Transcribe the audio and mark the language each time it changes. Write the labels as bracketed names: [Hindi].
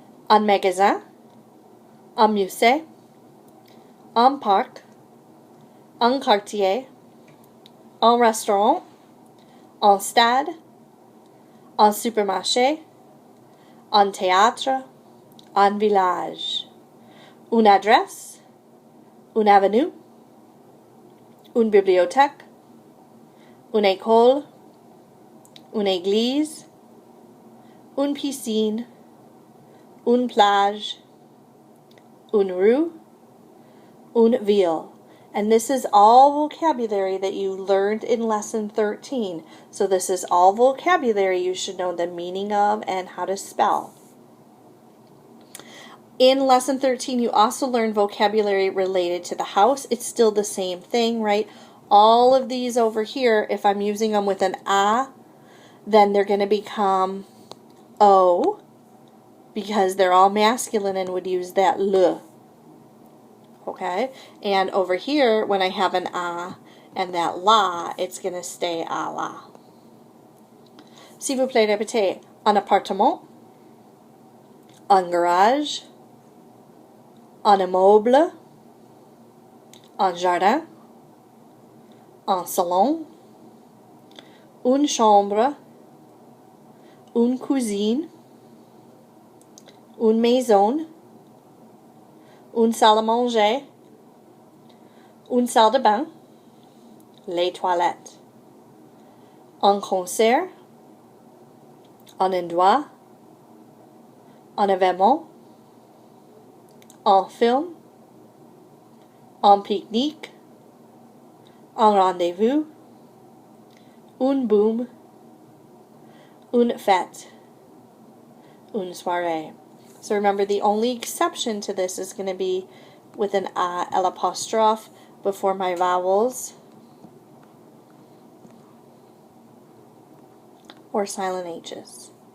[French] un magasin, un musée, un parc, un quartier, un restaurant, un stade, un supermarché, un théâtre, un village, une adresse, une avenue, une bibliothèque, une école, une église, une piscine, une plage, une rue, une ville. [English] And this is all vocabulary that you learned in Lesson 13. So this is all vocabulary you should know the meaning of and how to spell. In Lesson 13, you also learned vocabulary related to the house. It's still the same thing, right? All of these over here, if I'm using them with an a, then they're going to become o, because they're all masculine and would use that le. Okay? And over here, when I have an a and that la, it's going to stay a la. [French] S'il vous plaît, répétez. Un appartement, un garage, un immeuble, un jardin, un salon, une chambre, une cuisine, une maison, une salle à manger, une salle de bain, les toilettes, un concert, un endroit, un événement, un film, un pique-nique, un rendez-vous, une boum, une fête, une soirée. [English] So remember, the only exception to this is going to be with an a l'apostrophe before my vowels or silent H's.